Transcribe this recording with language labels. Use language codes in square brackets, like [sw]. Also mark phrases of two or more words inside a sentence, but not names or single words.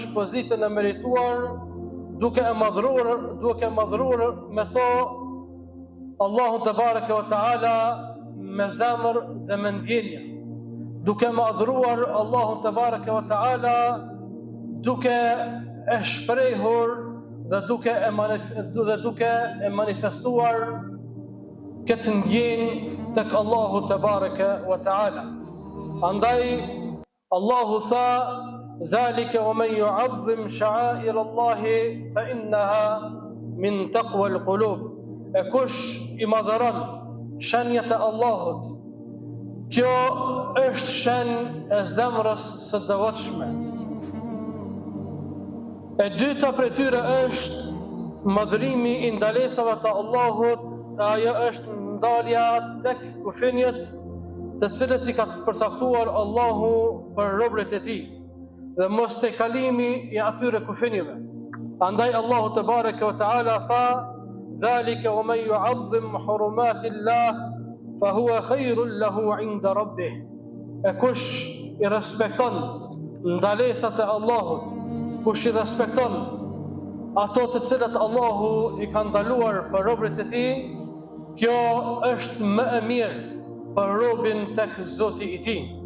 [sq] pozitën e merituar, duke e madhruar me to Allahun [ar] تبارك وتعالى [sq] me zemër dhe me ndjenje, duke madhruar Allahun [ar] تبارك وتعالى [sq] duke e shprehur dhe duke e manifestuar këtë ndjenjë tek Allahu [ar] تبارك وتعالى. [sq] Andaj Allahu tha: [ar] "ذلك ومن يعظم شعائر الله فإنها من تقوى القلوب." [sq] E kush I madhëron shenjat e Allahut, kjo është shenjë e zemrës së devotshme. E dyta prej tyre është madhërimi I ndalesave të Allahut, ajo është ndalja tek kufinjet të cilët I ka përcaktuar Allahu për robërit e Tij dhe mos te kalimi I atyre kufinjeve. Andaj Allahu [ar] تبارك وتعالى [sq] tha: [ar] "ذلك ومن يعظم حرمات الله فهو خير له عند ربه." [sq] E kush I respekton ndalesat e Allahut, kush I respekton ato të cilat Allahu I ka ndaluar për robërit e Tij, kjo është më e mirë për robin tek Zoti I tij.